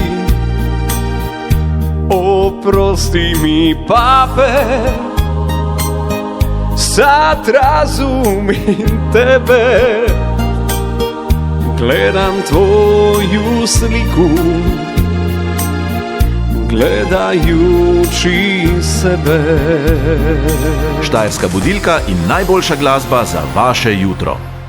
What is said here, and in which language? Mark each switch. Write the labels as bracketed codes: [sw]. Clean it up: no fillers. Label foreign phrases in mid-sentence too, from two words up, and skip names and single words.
[hr] Oprosti mi, pape, sad razumim tebe. Gledam tvoju sliku, gledajući sebe. [sl] Štajerska budilka in najboljša glasba za vaše jutro.